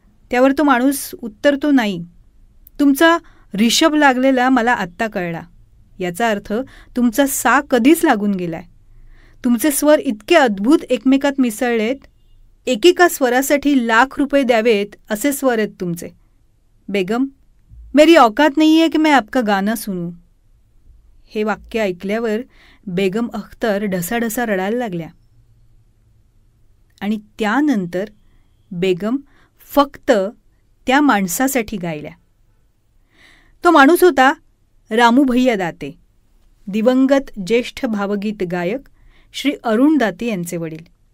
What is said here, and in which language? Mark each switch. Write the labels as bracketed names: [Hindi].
[Marathi] त्यावर तो माणूस उत्तरतो, नाही, तुमचा रिषभ लागलेला मला आत्ता कळला. याचा अर्थ तुमचा सा कधीच लागून गेलाय. तुमचे स्वर इतके अद्भुत एकमेकात मिसळलेत, एकेका स्वरासाठी ₹1,00,000 द्यावेत असे स्वर आहेत तुमचे. [Hindi] बेगम, मेरी औकात नहीं है कि मैं आपका गाना सुनूं. [Marathi] हे वाक्य ऐकल्यावर बेगम अख्तर ढसाढसा रडायला लागल्या. आणि त्यानंतर बेगम फक्त त्या माणसासाठी गायल्या. तो माणूस होता रामू भैया दाते, दिवंगत ज्येष्ठ भावगीत गायक श्री अरुण दाते यांचे वडील.